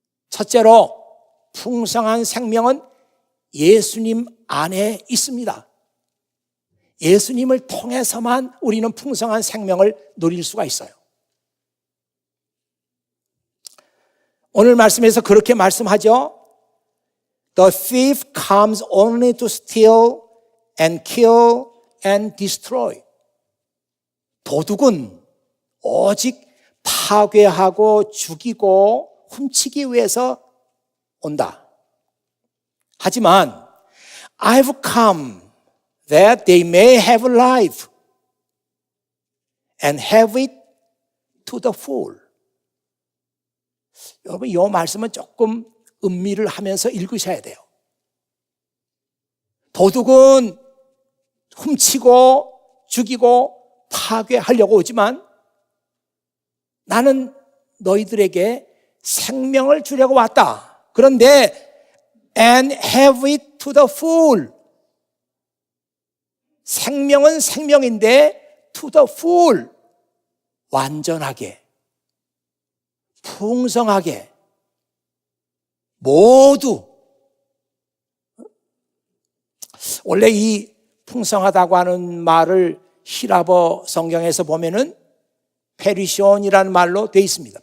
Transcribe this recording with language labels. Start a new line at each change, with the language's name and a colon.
Korean: 첫째로 풍성한 생명은 예수님 안에 있습니다. 예수님을 통해서만 우리는 풍성한 생명을 누릴 수가 있어요. 오늘 말씀에서 그렇게 말씀하죠.
English: The thief comes only to steal and kill and destroy.
Korean: 도둑은 오직 파괴하고 죽이고 훔치기 위해서 온다. 하지만
English: I've come that they may have life and have it to the full.
Korean: 여러분, 이 말씀은 조금 음미를 하면서 읽으셔야 돼요. 도둑은 훔치고 죽이고 파괴하려고 오지만 나는 너희들에게 생명을 주려고 왔다. 그런데
English: and have it to the full.
Korean: 생명은 생명인데
English: to the full.
Korean: 완전하게, 풍성하게, 모두. 원래 이 풍성하다고 하는 말을 히라버 성경에서 보면은 페리시온이라는 말로 되어 있습니다.